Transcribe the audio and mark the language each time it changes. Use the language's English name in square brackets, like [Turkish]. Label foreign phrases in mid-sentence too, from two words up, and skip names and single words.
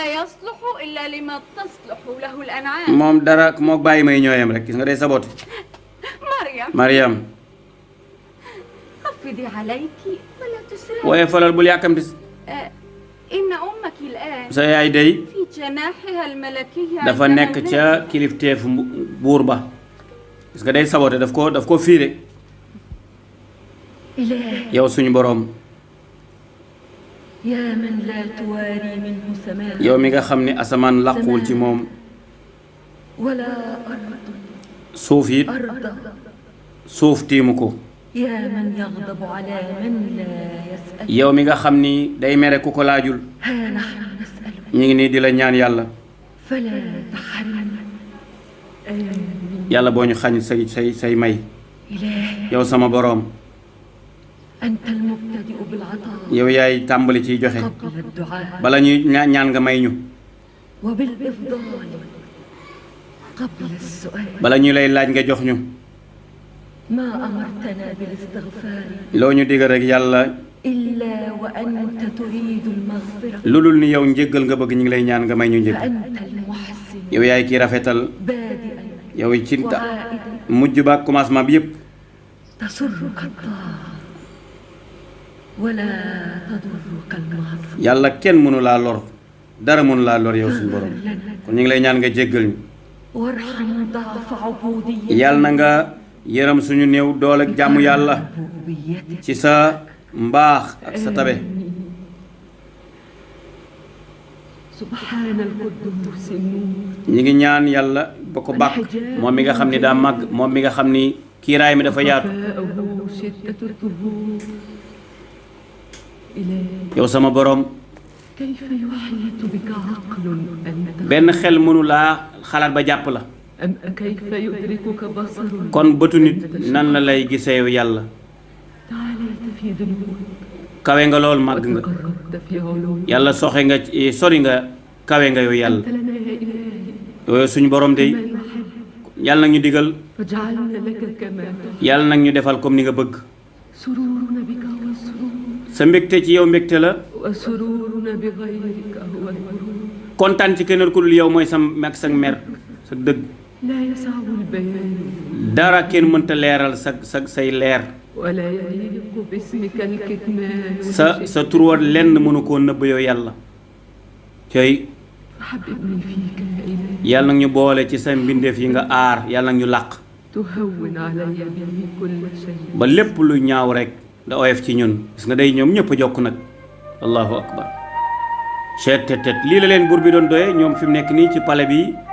[Wolof] moom dara moo bàyyi may ñooyam rek gis nga day sabote Mariam waaye falal bul yàkkamti sa yaay day dafa nekk ca kilifteef buur ba gis nga day sabote daf ko fiire yow suñu boroom [Arabic] يا من لا تواري منه سماء [Wolof] yow mi nga xam ne asamaan làquwul ci moom [Arabic] ولا أرض [Wolof] suuf it suuf tiimu ko [Arabic] يا من يغضب على من لا يسأل [Wolof] yow mi nga xam ni day mere ku ko laajul [Arabic] ها نحن نسأل [Wolof] ñu ngi nii di la ñaan yàlla [Arabic] فلا تحرمنا آمين [Wolof] yàlla boo ñu xañ say may [Arabic] إلهي [Wolof] yow sama boroom [Arabic] أنت المبتدئ بالعطاء [Wolof] yow yaay tàmbali ciy joxe [Arabic] قبل الدعاء [Wolof] bala ñuy ñaan nga may ñu [Arabic] وبالإفضال قبل السؤال [Wolof] bala ñu lay laaj nga jox ñu [Arabic] ما أمرتنا بالاستغفار [Wolof] loo ñu digal rek yàlla [Arabic] إلا وأنت تريد المغفرة [Wolof] lu dul ni yow njéggal nga bëgg ñu ngi lay ñaan nga may ñu njéggal [Arabic] فأنت المحسن [Wolof] yow yaay kii rafetal [Arabic] بادئا [Wolof] yow ci [Arabic] وعائدا [Wolof] mujj ba commencement bi yépp [Arabic] تسرك الطاعة ولا تضرك المعصية [Wolof] yàlla kenn mënu laa lor dara mënu laa lor yow suñu borom kon ñu ngi lay ñaan nga jéggal ñu [Arabic] وارحم ضعف عبودية [Wolof] yàlla na nga yërëm suñu néew doole jàmm yàlla [Arabic] ربوبيتك [Wolof] ci sa mbaax ak sa tabe [Arabic] سبحان القدوس النور [Wolof] ñi ngi ñaan yàlla ba ko bàkk moom mi nga xam ni daa màgg moom mi nga xam ni kiiraay mi dafa yaatu [Arabic] وفاءه شدة الظهور إلهي [Wolof] yow sama borom [Arabic] كيف يحيط بك عقل أنت [Wolof] benn xel mënu laa xalaat ba jàpp la [Arabic] أم كيف يدركك بصر [Wolof] kon bëtu nit nan la lay gisee yow yàlla [Arabic] تعاليت في ذنوبك [Wolof] kawe nga lool màgg nga [Arabic] وتقربت في علومك [Wolof] yàlla soxe nga sori nga kawe nga yow yàlla [Arabic] أنت لنا يا إلهي [Wolof] yow suñu borom de [Arabic] ما نحب [Wolof] yàlla nag ñu digal [Arabic] فاجعلنا لك كما تحب [Wolof] yàlla nag ñu defal comme ni nga bëgg [Arabic] سرورنا بك هو السرور [Wolof] sa mbégte ci yow mbégte la [Arabic] وسرورنا بغيرك هو الغرور [Wolof] kontaan ci keneen ku dul yow mooy sa mag sa mer sa dëgg [Arabic] لا يسع البيان [Wolof] dara kenn mënta leeral say leer [Arabic] ولا يليق باسمك الكتمان [Wolof] sa turwa lenn mënu koo nëbb yow yàlla cey [Arabic] فحببني فيك يا إلهي [Wolof] yàlla nag ñu boole ci sa mbindeef yi nga aar yàlla nag ñu làq [Arabic] تهون علي به كل شيء [Wolof] ba lépp lu ñaaw rek da oyof ci ñun gis nga day ñoom ñëpp a jokk nag [Arabic] الله أكبر [Wolof] cheet tet lii la leen buur bi doon doye ñoom fi mu nekk nii ci pale bi